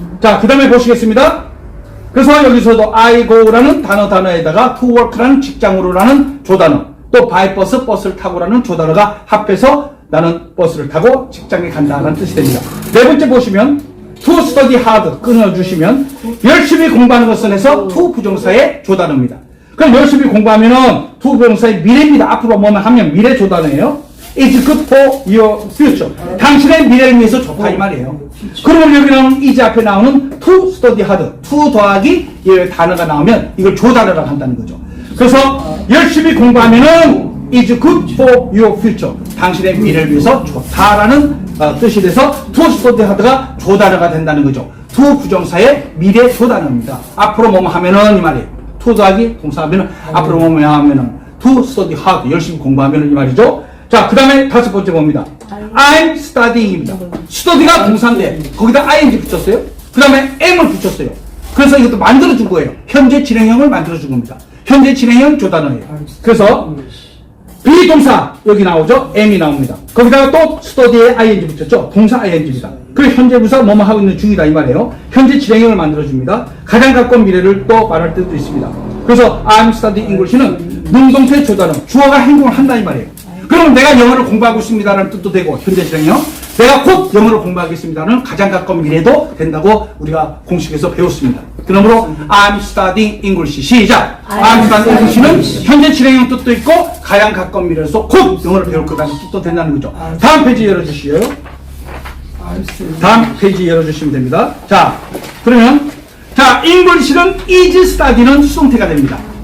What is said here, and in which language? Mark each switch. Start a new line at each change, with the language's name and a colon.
Korean: 자, 그 다음에 보시겠습니다. 그래서 여기서도
English: I go
Korean: 라는 단어에다가
English: to work
Korean: 라는 직장으로라는 조단어, 또 by 버스, 버스를 타고라는 조단어가 합해서 나는 버스를 타고 직장에 간다라는 뜻이 됩니다. 네 번째 보시면
English: to study hard
Korean: 끊어주시면 열심히 공부하는 것을 해서 to 부정사의 조단어입니다. 그럼 열심히 공부하면은 to 부정사의 미래입니다. 앞으로 뭐만 하면 미래 조단어예요.
English: It's good for your future.
Korean: 당신의 미래를 위해서 좋다 이 말이에요. 그러면 여기 나오는 is 앞에 나오는
English: to study hard,
Korean: to 더하기 이 단어가 나오면 이걸 조단어라고 한다는 거죠. 그래서 열심히 공부하면은
English: is good for your future.
Korean: 당신의 미래를 위해서 좋다라는 뜻이 돼서
English: to study hard
Korean: 가 조단어가 된다는 거죠. to 부정사의 미래 조단어입니다. 앞으로 뭐뭐 하면은 이 말이에요. to 더하기 동사하면은 앞으로 뭐뭐 하면은
English: to study hard
Korean: 열심히 공부하면은 이 말이죠. 자, 그 다음에 다섯 번째 봅니다.
English: I'm studying입니다.
Korean: study가 동사인데 거기다 ing 붙였어요. 그 다음에 am을 붙였어요. 그래서 이것도 만들어준 거예요. 현재 진행형을 만들어준 겁니다. 현재 진행형 조단어예요. 그래서 비동사 여기 나오죠. am이 나옵니다. 거기다가 또 study에 ing 붙였죠. 동사 ing입니다. 그리고 현재 부사 뭐뭐 하고 있는 중이다 이 말이에요. 현재 진행형을 만들어줍니다. 가장 가까운 미래를 또 말할 때도 있습니다. 그래서
English: I'm studying English
Korean: 는 능동태 조단어 주어가 행동을 한다 이 말이에요. 그럼 내가 영어를 공부하고 있습니다라는 뜻도 되고 현재 진행형 내가 곧 영어를 공부하겠습니다는 가장 가까운 미래도 된다고 우리가 공식에서 배웠습니다.
English: 그러므로 I'm studying English 시작. I'm studying English
Korean: 는 현재 진행형 뜻도 있고 가장 가까운 미래에서 곧 영어를 배울 거라는 뜻도 된다는 거죠. 다음 페이지 열어주시요. 다음 페이지 열어주시면 됩니다. 자, 그러면 자, English는 is study는 수동태가 됩니다.